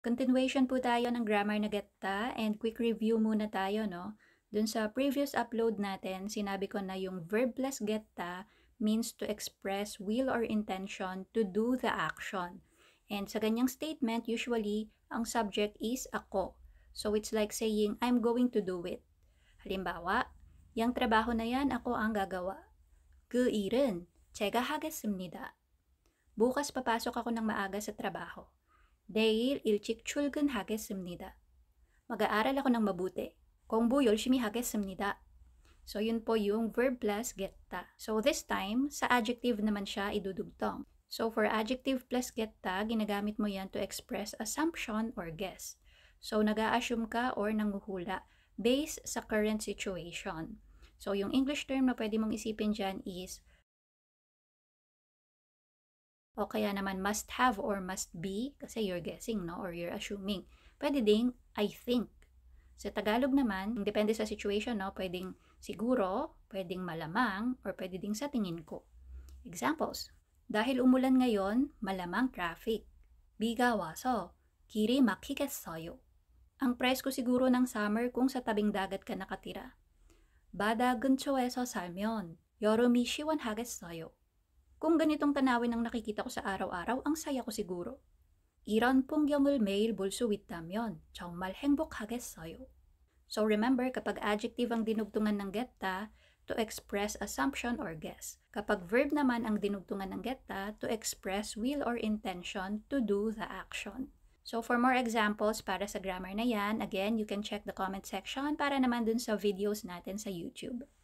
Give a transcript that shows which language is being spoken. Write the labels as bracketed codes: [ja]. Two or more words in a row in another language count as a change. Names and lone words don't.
[tl] Continuation po tayo ng grammar na getta [en] and quick review [tl] muna tayo, no? Dun sa [en] previous upload [tl] natin, sinabi ko na yung [en] verb plus getta means to express will or intention to do the action. [tl] And sa ganyang statement, usually, ang [en] subject is [tl] ako. [en] So it's like saying, I'm going to do it. [tl] Halimbawa, yung trabaho na yan, ako ang gagawa. [ko] 그 일은 제가 하겠습니다. [tl] Bukas papasok ako ng maaga sa trabaho. [ko] 내일 일찍 출근하겠습니다. [tl] Mag-aaral ako ng mabuti. [ko] 공부 열심히 하겠습니다. [tl] So, yun po yung [en] verb plus [tl] getta. So, [en] this time, [tl] sa adjective naman siya idudugtong. [en] So, for adjective plus getta, [tl] ginagamit mo yan [en] to express assumption or guess. [tl] So, nag-a-assume ka or nanguhula based sa current situation. So, yung [en] English term [tl] na pwede mong isipin dyan is o kaya naman [en] must have or must be [tl] kasi [en] you're guessing, [tl] no? [en] Or you're assuming. [tl] Pwede ding [en] I think. [tl] Sa Tagalog naman, depende sa situation, no? Pwedeng siguro, pwedeng malamang, or pwede ding sa tingin ko. Examples. Dahil umulan ngayon, malamang traffic. [ko] 비가 와서 길이 막히겠어요. [tl] Ang presko siguro ng summer kung sa tabing dagat ka nakatira. [ko] 바다 근처에서 살면 여름이 시원하겠어요. [tl] Kung ganitong tanawin ang nakikita ko sa araw-araw, ang saya ko siguro. [ko] 이런 풍경을 매일 볼 수 있다면 정말 행복하겠어요. [en] So remember, [tl] kapag adjective ang dinugtungan ng getta, [en] to express assumption or guess. [tl] Kapag verb naman ang dinugtungan ng getta, [en] to express will or intention to do the action. So for more examples [tl] para sa grammar na yan, [en] again, you can check the comment section [tl] para naman dun sa videos natin sa YouTube.